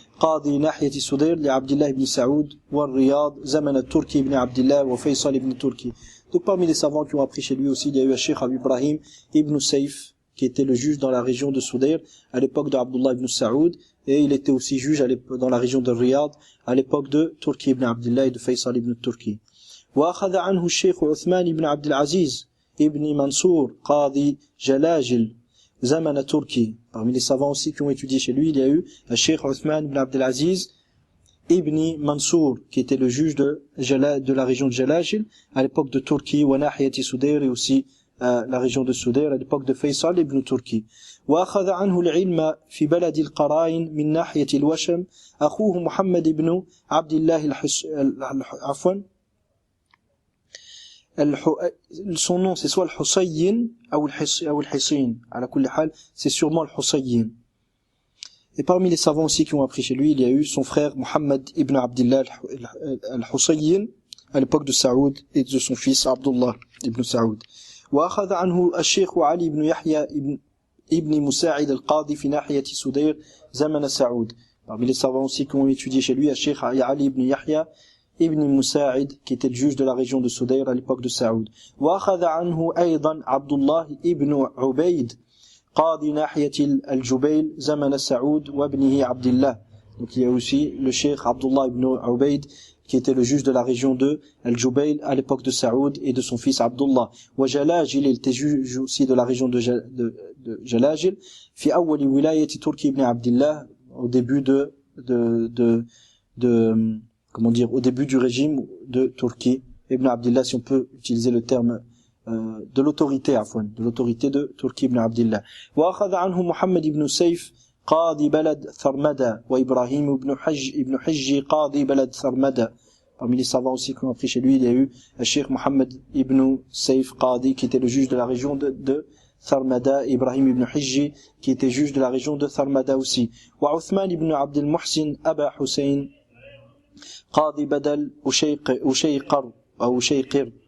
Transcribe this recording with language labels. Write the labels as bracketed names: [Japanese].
[Arabic] قاضي ناحية سدير لعبد الله بن سعود والرياض زمن التركي بن عبد الله وفيصل بن تركي. [French] Donc parmi les savants qui ont appris chez lui aussi, il y a eu Cheikh Ibrahim ibn Saif, qui était le juge dans la région de Soudair à l'époque d'Abdullah ibn Saoud, et il était aussi juge dans la région de Riyad à l'époque de Turki ibn Abdullah et de Faisal ibn Turki. [Arabic] وأخذ عنه الشيخ عثمان بن عبد العزيز ابن منصور قاضي جلاجل زمن تركي. [French] Parmi les savants aussi qui ont étudié chez lui, il y a eu le Cheikh Uthman ibn Abd al-Aziz ibn Mansour, qui était le juge de la région de Jalajil à l'époque de Turki, [Arabic] wa nahiyati [French] Soudair, et aussi la région de Soudair à l'époque de Faisal ibn Turki. [Arabic] وأخذ عنه العلم في بلد القرائن من ناحية الوشم أخوه محمد بن عبد الله عفوا [French] son nom c'est soit le Husayyin ou le Hissin. [Arabic] À la kulli hal, [French] c'est sûrement le Husayyin. Et parmi les savants aussi qui ont appris chez lui, il y a eu son frère Muhammad ibn Abdullah al-Husayyin à l'époque de Saoud et de son fils Abdullah ibn Saoud. [Arabic] وأخذ عنه الشيخ علي بن يحيى ابن مساعد القاضي في ناحية سدير زمن سعود. [French] Parmi les savants aussi qui ont étudié chez lui, le Cheikh Ali ibn Yahya ibn Musa'id, qui était le juge de la région de Soudair à l'époque de Saoud. [Arabic] وأخذ عنه أيضا عبد الله ibn عبيد قاضي ناحية الجبيل زمن سعود وابنه عبد الله. [French] Donc il y a aussi le cheikh Abdullah ibn Ubayd, qui était le juge de la région de Al-Jubayl à l'époque de Saoud, et de son fils Abdullah. Wa Jalajil, il était juge aussi de la région de Jalajil, [Arabic] fi awwali wilayati [French] Turki ibn Abdillah, au début au début du régime de Turki ibn Abdillah, si on peut utiliser le terme de l'autorité de Turki ibn Abdillah. [Arabic] Wa akhadha anhu Muhammad ibn Sayf قاضي بلد ثرمدة وإبراهيم ابن حجي قاضي بلد ثرمدة. [French] Parmi les savants aussi qui ont appris chez lui, il y a eu le Cheikh Mohammed ibn Sayf Qadi, qui était le juge de la région de Tharmada, et Ibrahim ibn Hijji, qui était juge de la région de Tharmada aussi. [Arabic] Wa Uthman ibn Abd al-Muhsin Aba Hussein Qadi Badal Ushayqir.